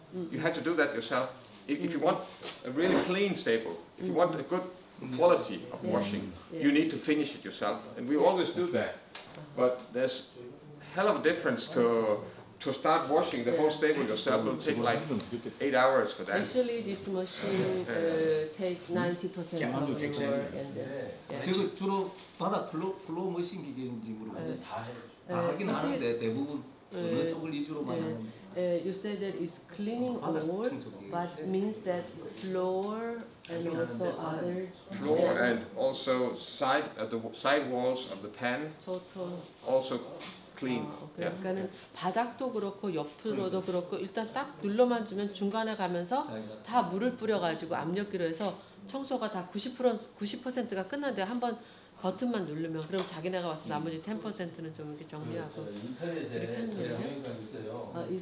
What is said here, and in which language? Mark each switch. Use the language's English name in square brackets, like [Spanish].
[English] You have to do that yourself. If you want a really clean staple, if you want a good quality of washing, you need to finish it yourself, and we always do that. But there's a hell of a difference to start washing the whole stable yourself. It will take like 8 hours for that. Actually, this machine takes 90% of the work. [Korean] 저거 주로 바닥 플로우 머신 기계인지 물어보세요. 다 하긴 하는데 대부분 어느 쪽을 위주로만 하는지. [English] You said that it's cleaning all, but means that floor and also other floor and also the side walls of the pan also clean. [Korean] 그러니까는 바닥도 그렇고 옆으로도 그렇고 일단 딱 눌러만 주면 중간에 가면서 다 물을 뿌려가지고 압력기로 해서 청소가 다 90%가 끝났는데 한번 버튼만 누르면 그럼 자기네가 와서 나머지 10%는 좀 이렇게 정리하고 인터넷에 제 영상 있어요.